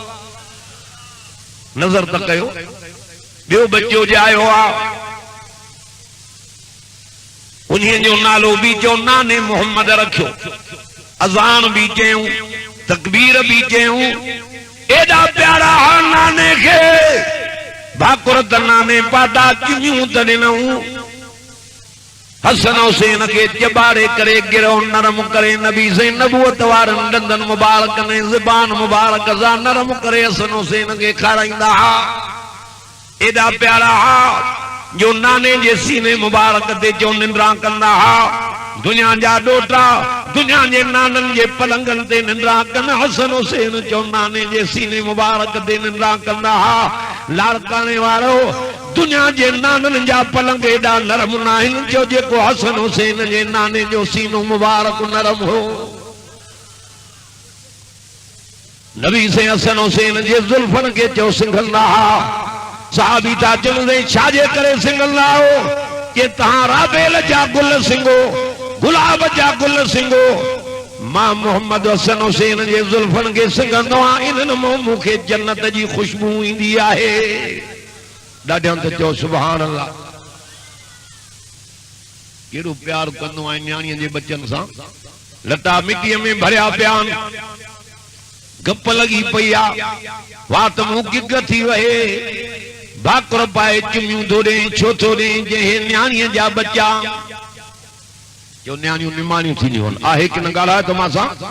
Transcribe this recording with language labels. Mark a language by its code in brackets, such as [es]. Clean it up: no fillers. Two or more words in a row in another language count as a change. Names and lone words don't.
[sd] नज़र त कयो ॿियो बच्चो ॼायो आहे उन्हीअ जो नालो बि चओ नाने मोहम्मद रखियो अज़ान बि चयूं तकबीर भी चयूं एडा प्यारा नाने के भाकुर त नाने पादा चुनियूं त ॾिनऊं हसन हुसैन के चबारे करे गिरो नरम करे नबी से नबूवत वारनि ॾंदनि मुबारक ने ज़बान मुबारक सां नरम करे हसन हुसैन के खाराईंदा हा एडा प्यारा हा जो नाने जे सीने मुबारक ते जो निंद्रा कंदा हा दुनिया जा डोटा दुनिया जे नानन जे पलंगन ते निंद्रा कन हसन हुसैन जो नाने जे सीने मुबारक ते निंद्रा कंदा हा लाड़काने वारो दुनिया जे नानन जा पलंग एडा नरम नाहिन जो जेको हसन हुसैन जे नाने जो सीनो मुबारक नरम हो नबी से हसन हुसैन जे जुल्फन के चो सिंघंदा हा साहबी था चवंदे छाजे करे सिंघंदा हो के तहां राबेल जा गुल सिंगो गुलाब जा गुल सिंगो मां मोहम्मद हसन हुसैन जे जुल्फन के सिंघंदो आहियां इन्हनि मां मूंखे जन्नत जी खुशबू ईंदी आहे ॾाढो त चओ [ar] سبحان الله [sd] केॾो प्यार कंदो आहे न्याणीअ जे बचन सां लटा मिटीअ में भरिया पिया आहिनि गप लगी पई आ वात मुंह किक थी वहे भाकुर पाए चुमियूं थोड़े छो थोड़े जे न्याणीअ जा बच्चा जो न्याणियूं निमाणियूं थींदियूं आहिनि आहे कि न ॻाल्हाए त मां सां